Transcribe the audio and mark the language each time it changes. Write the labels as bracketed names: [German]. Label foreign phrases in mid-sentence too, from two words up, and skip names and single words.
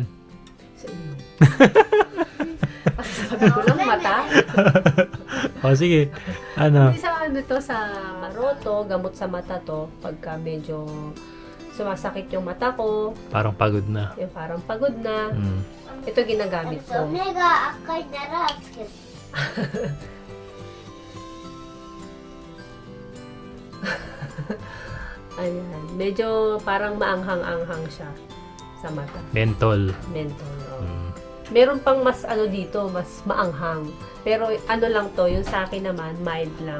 [Filipino] Sa inyo. Sabi ko lang mata. O sige, ano? Hindi sa ano to, sa roto, gamot sa mata to. Pagka medyo sumasakit yung mata ko, Parang pagod na. yung parang pagod na, Mm. ito ginagamit ko. [Japanese] 目が赤いならつける。 [Filipino] Ayan. Medyo parang maanghang-anghang siya sa mata. Mentol. Menthol. Oh. Mm. Meron pang mas ano dito, mas maanghang. Pero ano lang to, yung sa akin naman, mild lang.